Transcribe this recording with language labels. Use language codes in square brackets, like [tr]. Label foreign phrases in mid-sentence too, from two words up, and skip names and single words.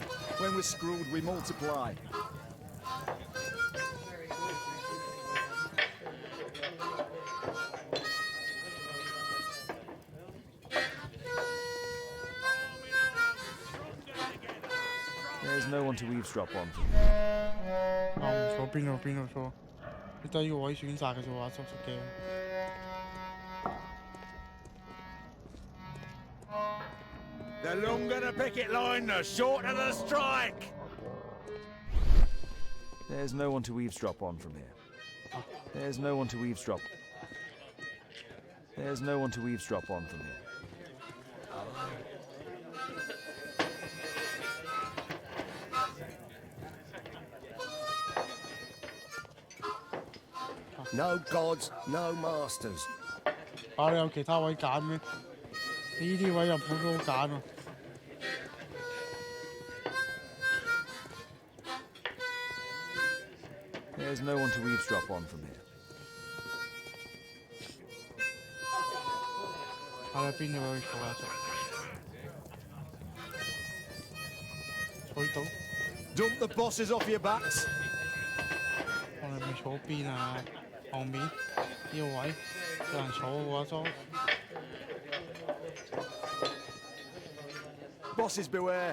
[en] When we're screwed, we multiply. There's no one to eavesdrop on from here. [yue] 唔錯，邊度錯？你低個位選擇嘅啫喎，執嘅。 [en] The longer the picket line, the shorter the strike. There's no one to eavesdrop on from here. There's no one to eavesdrop. There's no one to eavesdrop on from here. No gods, no masters. [yue] 你有其他位揀咩？呢啲位入鋪都好揀喎。 [en] There's no one to eavesdrop on from here. [yue] 邊度位坐啊？坐到。 [en] Dump the bosses off your backs. [yue] 我哋咪坐邊啊？後面呢個位有人坐嘅話都。 [en] Bosses beware.